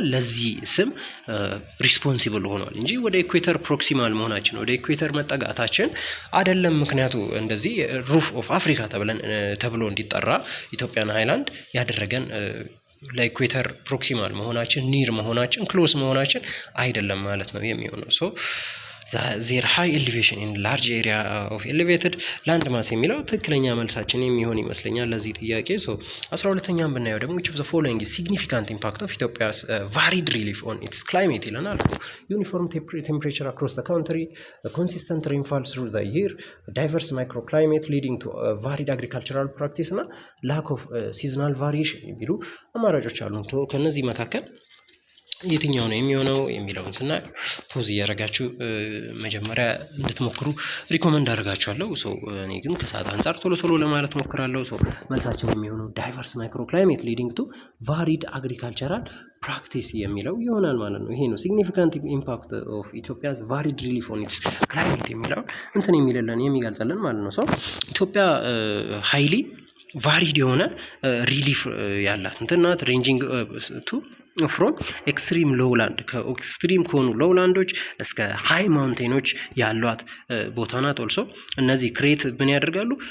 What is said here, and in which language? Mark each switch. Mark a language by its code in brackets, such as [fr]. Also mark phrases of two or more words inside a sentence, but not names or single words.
[am] ለዚህ ስም ሪስፖንሲብል ሆኗል እንጂ ወደ ኢኩዌተር ፕሮክሲማል መሆናችን ወደ ኢኩዌተር መጠጋታችን አይደለም። ምክንያቱ እንደዚህ [en] roof of Africa [am] ተብሎ እንዲጠራ [en] Ethiopian highland [am] ያደረገን ለኢኩዌተር ፕሮክሲማል መሆናችን ኒር መሆናችን ክሎስ መሆናችን አይደለም ማለት ነው የሚሆነው። [en] so there high elevation in large area of elevated land [am] ማስ የሚለው ትክክለኛ መልሳችን የሚሆን ይመስለኛል ለዚህ ጥያቄ። ሶ 12ኛም ብናየው ደግሞ [en] which of the following is significant impact of Ethiopia's varied relief on its climate ይለናል። uniform temperature across the country, consistent rainfall through the year, diverse microclimate leading to varied agricultural practice እና lack of seasonal variation [am] የሚሉ አማራጮች አሉ። ከነዚህ መካከል የትኛው ነው የሚሆነው የሚለውን ስናይ ፖዝ እያደረጋችሁ መጀመሪያ እንድትሞክሩ ሪኮመንድ አደርጋችኋለሁ። ሶ እኔ ግን ከሰዓት አንጻር ቶሎ ለማለት ሞክራለሁ። ሶ መልሳችን የሚሆነው [en] diverse micro climate leading to varied agricultural practice [am] የሚለው ይሆናል ማለት ነው። ይሄ ነው [en] significant impact of Ethiopia's varied relief on its climate [am] የሚለው እንትን የሚገልጽልን ማለት ነው። ሶ ኢትዮጵያ [en] highly varied [am] የሆነ ሪሊፍ ያላት እንትን ናት። [en] ranging to from extreme lowland [am] ከኤክስትሪም ከሆኑ ሎውላንዶች እስከ ሃይ ማውንቴኖች ያሏት ቦታ ናት። ኦልሶ እነዚህ ክሬት ምን ያደርጋሉ?